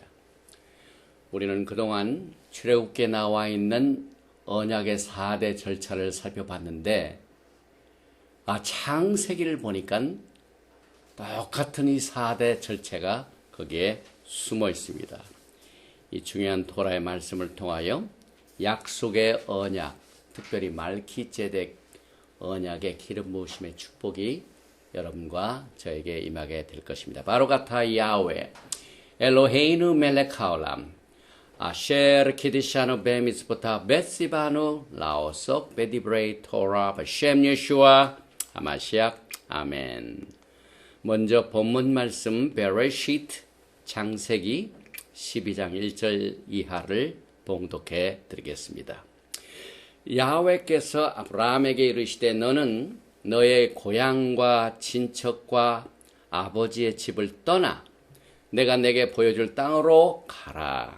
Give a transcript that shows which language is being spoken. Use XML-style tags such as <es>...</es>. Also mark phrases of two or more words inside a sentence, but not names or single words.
<ko>우리는 그동안 출애굽기에 나와 있는 언약의 4대 절차를 살펴봤는데 창세기를 보니까 똑같은 이 4대 절차가 거기에 숨어 있습니다. 이 중요한 토라의 말씀을 통하여 약속의 언약, 특별히 말키제덱 언약의 기름 부으심의 축복이 여러분과 저에게 임하게 될 것입니다.</ko> <he>ברוך אתה יהוה אלוהינו מלך העולם אשר קדשנו במצוותיו וציוונו לעסוק בדברי תורה של ישוע המשיח אמן.</he> <ko>먼저 본문 말씀 베레시트 창세기 12장 1절 이하를 봉독해 드리겠습니다. 야훼께서 아브라함에게 이르시되 너는 너의 고향과 친척과 아버지의 집을 떠나 내가 내게 보여줄 땅으로 가라.</ko>